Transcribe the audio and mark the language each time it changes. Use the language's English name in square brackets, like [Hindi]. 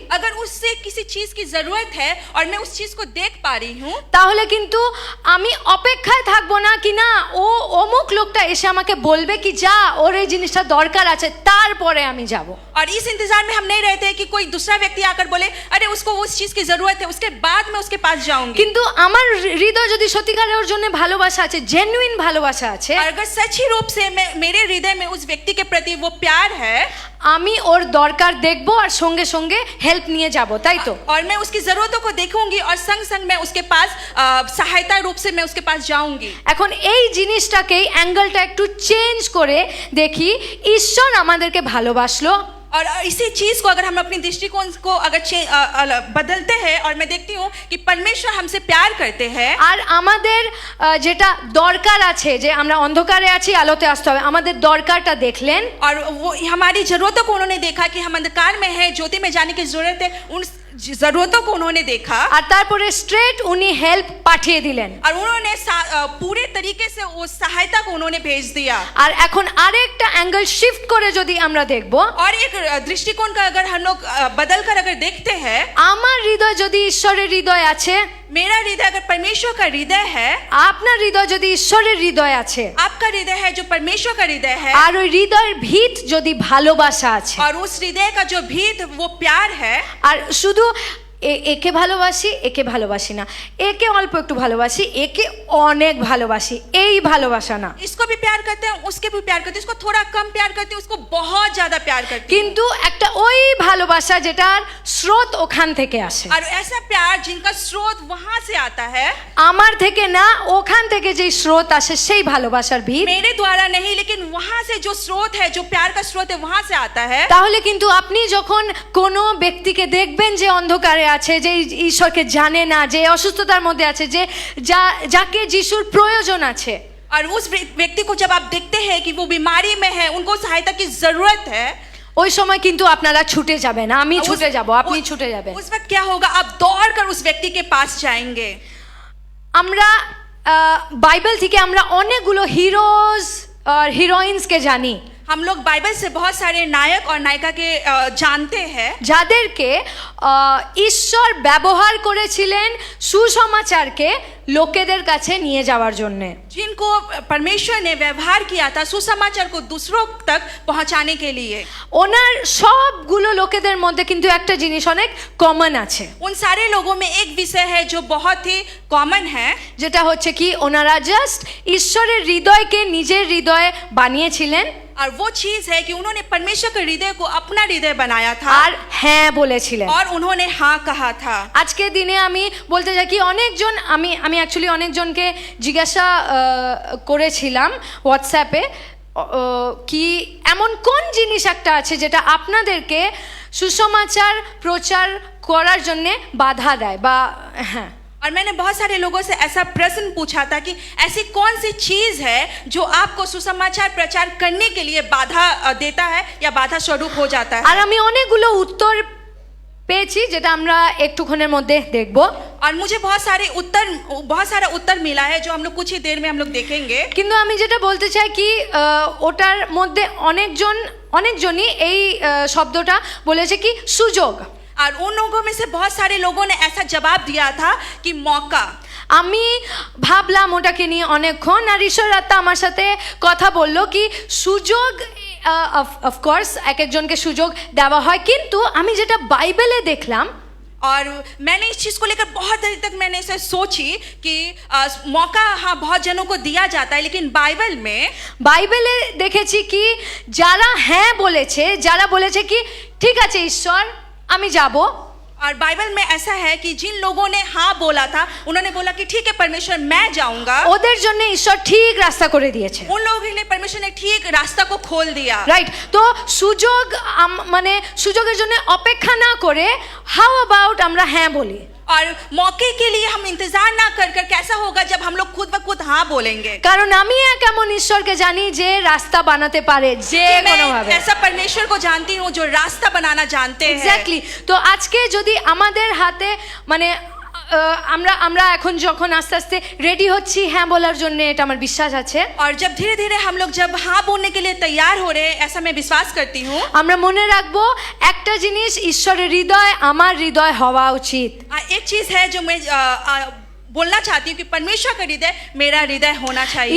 [Hindi] अगर उससे किसी चीज की जरूरत है और मैं उस चीज को देख पा रही हूँ, [Bangla] তাহলে কিন্তু আমি অপেক্ষায় থাকবো না কি না ও অমুক লোকটা এসে আমাকে বলবে কি যা ওর এই জিনিসটা দরকার আছে তারপরে আমি যাব। [Hindi] और इस इंतजार में हम नहीं रहते कि कोई दूसरा व्यक्ति आकर बोले अरे उसको उस चीज की जरूरत है उसके बाद मैं उसके पास जाऊंगी। [Bangla] কিন্তু আমার হৃদয় যদি সত্যিকারের ওর জন্য ভালোবাসা আছে, জেনুইন ভালোবাসা আছে, [Hindi] और अगर सच्ची रूप से मेरे हृदय में उस व्यक्ति के प्रति वो प्यार है, [Bangla] আমি ওর দরকার দেখবো আর সঙ্গে সঙ্গে হেল্প নিয়ে যাব, তাই তো? [Hindi] और मैं उसकी जरूरतों को देखूंगी और संग संग मैं उसके पास सहायता रूप से मैं उसके पास जाऊंगी। [Bangla] এখন এই জিনিসটাকেই অ্যাঙ্গেলটা একটু চেঞ্জ করে দেখি, ঈশ্বর আমাদেরকে ভালোবাসলো [Hindi] और इसी चीज को अगर हम अपनी दृष्टिकोण को अगर बदलते हैं और मैं देखती हूँ कि परमेश्वर हमसे प्यार करते हैं, [Bangla] আর আমাদের যেটা দরকার আছে যে আমরা অন্ধকারে আছি আলোতে আসতে হবে, আমাদের দরকারটা দেখলেন [Hindi] और वो हमारी जरूरतों को उन्होंने देखा कि हम अंधकार में हैं ज्योति में जाने की जरूरत है, उन जरूरतों को उन्होंने देखा [Bangla] আর তারপরে স্ট্রেট উনি হেল্প পাঠিয়ে দিলেন। [Hindi] और उन्होंने पूरे तरीके से उस सहायता को उन्होंने भेज दिया। [Bangla] আর এখন আরেকটা অ্যাঙ্গেল শিফট করে যদি আমরা দেখব, [Hindi] और एक दृष्टिकोण का अगर हम लोग बदल कर अगर देखते हैं, [Bangla] আমার হৃদয় যদি ঈশ্বরের হৃদয় আছে, [Hindi] मेरा हृदय अगर परमेश्वर का हृदय है, [Bangla] আপনার হৃদয় যদি ঈশ্বরের হৃদয় আছে, [Hindi] आपका हृदय है जो परमेश्वर का हृदय है, [Bangla] আর ওই হৃদয়ের ভিত যদি ভালোবাসা আছে, [Hindi] और उस हृदय का जो भीत वो प्यार है, [Bangla] আর শুধু একে ভালোবাসি, একে ভালোবাসি না, একে অল্প একটু ভালোবাসি, একে অনেক ভালোবাসি, এই ভালোবাসা না, [Hindi] इसको भी प्यार करते हैं, उसके भी प्यार करते हैं, इसको थोड़ा कम प्यार करते हैं, उसको बहुत ज्यादा प्यार करते हैं। [Bangla] কিন্তু একটা ওই ভালোবাসা যেটার স্রোত ওখান থেকে আসে, [Hindi] और ऐसा प्यार जिनका स्रोत वहां से आता है, [Bangla] আমার থেকে না, ওখান থেকে যে স্রোত আসে সেই ভালোবাসার ভিত, [Hindi] मेरे द्वारा नहीं लेकिन वहां से जो स्रोत है, जो प्यार का स्रोत है वहां से आता है। [Bangla] তাহলে কিন্তু আপনি যখন কোনো ব্যক্তিকে দেখবেন যে অন্ধকারে আছে, যে ঈশ্বরকে জানে না, যে অসুস্থতার মধ্যে আছে, যে যাকে যিশুর প্রয়োজন আছে, [Hindi] और उस व्यक्ति को जब आप देखते हैं कि वो बीमारी में है, उनको सहायता की जरूरत है, [Bangla] ওই সময় কিন্তু আপনারা ছুটে যাবেন, আমি ছুটে যাব, আপনি ছুটে যাবেন। [Hindi] उस वक्त क्या होगा, आप दौड़कर उस व्यक्ति के पास जाएंगे। [Bangla] আমরা বাইবেল থেকে আমরা অনেকগুলো হিরোজ আর হিরোইন্সকে জানি, [Hindi] हम लोग बाइबल से बहुत सारे नायक और नायिका के जानते हैं, [Bangla] যাদেরকে ঈশ্বর ব্যবহার করেছিলেন সুসমাচারকে লোকেদের কাছে নিয়ে যাওয়ার জন্যে, [Hindi] जिनको परमेश्वर ने व्यवहार किया था सुसमाचार को दूसरों तक पहुंचाने के लिए। [Bangla] ওনার সবগুলো লোকেদের মধ্যে কিন্তু একটা জিনিস অনেক কমন আছে, [Hindi] उन सारे लोगों में एक विषय है जो बहुत ही कॉमन है, [Bangla] যেটা হচ্ছে কি ওনারা জাস্ট ঈশ্বরের হৃদয়কে নিজের হৃদয় বানিয়েছিলেন, [Hindi] और वो चीज है कि उन्होंने परमेश्वर के हृदय को अपना हृदय बनाया था [Bangla] আর হ্যাঁ বলেছিলেন। [Hindi] और उन्होंने हाँ कहा था। [Bangla] আজকের দিনে আমি বলতে চাই কি অনেকজন, আমি [English] actually [Bangla] অনেকজনকে জিজ্ঞাসা করেছিলাম হোয়াটসঅ্যাপে কি এমন কোন জিনিস একটা আছে যেটা আপনাদেরকে সুসমাচার প্রচার করার জন্য বাধা দেয়, বা হ্যাঁ, [Hindi] और मैंने बहुत सारे लोगों से ऐसा प्रश्न पूछा था कि ऐसी कौन सी चीज है जो आपको सुसमाचार प्रचार करने के लिए बाधा देता है या बाधा स्वरूप हो जाता है। [Bangla] আর আমি অনেকগুলো উত্তর পেয়েছি যেটা আমরা একটুক্ষণের মধ্যে দেখব। [Hindi] और मुझे बहुत सारा उत्तर मिला है जो हम लोग कुछ ही देर में हम लोग देखेंगे। [Bangla] কিন্তু আমি যেটা বলতে চাই কি ওটার মধ্যে অনেকজনই এই শব্দটা বলেছে কি সুযোগ, [Hindi] और उन लोगों में से बहुत सारे लोगों ने ऐसा जवाब दिया था कि मौका। [Bangla] আমি ভাবলাম ওটাকে নিয়ে অনেকক্ষণ, আর ঈশ্বর আত্মা আমার সাথে কথা বললো কি সুযোগ [English] of course [Bangla] এক একজনকে সুযোগ দেওয়া হয়, কিন্তু আমি যেটা বাইবেলে দেখলাম, [Hindi] और मैंने इस चीज को लेकर बहुत देर तक मैंने ऐसे सोची कि मौका हाँ बहुत जनों को दिया जाता है, लेकिन [Bangla] বাইবেলে দেখেছি কি যারা হ্যাঁ বলেছে, যারা বলেছে কি ঠিক আছে ঈশ্বর আমি যাব, [Hindi] और बाइबल में ऐसा है कि जिन लोगों ने हाँ बोला था, उन्होंने बोला कि ठीक है परमेश्वर मैं जाऊंगा, [Bangla] ওদের জন্য ঈশ্বর ঠিক রাস্তা করে দিয়েছে। [Hindi] उन लोगों के लिए परमेश्वर ने ठीक रास्ता को खोल दिया। [English] right, [Bangla] তো সুযোগ মানে সুযোগের জন্য অপেক্ষা না করে [English] how about [Bangla] আমরা হ্যাঁ বলি, [Hindi] और मौके के लिए हम इंतजार ना कर कैसा होगा जब हम लोग खुद ब खुद हाँ बोलेंगे। [Bangla] কারণ আমি এক এমন ঈশ্বরকে জানি যে রাস্তা বানাতে পারে যে কোনো ভাবে, [Hindi] ऐसा परमेश्वर को जानती हूँ जो रास्ता बनाना जानते हैं। [English] Exactly. [Bangla] তো আজকে যদি আমাদের হাতে মানে আমরা এখন যখন আস্তে আস্তে রেডি হচ্ছি হ্যাঁ বলার জন্য, এটা আমার বিশ্বাস আছে, [Hindi] और जब धीरे धीरे हम लोग जब हाँ बोलने के लिए तैयार हो रहे हैं, ऐसा मैं विश्वास करती हूँ, [Bangla] আমরা মনে রাখবো একটা জিনিস, ঈশ্বরের হৃদয় আমার হৃদয় হওয়া উচিত। [Hindi] एक चीज है जो मैं बोलना चाहती हूँ कि परमेश्वर का हृदय मेरा हृदय होना चाहिए।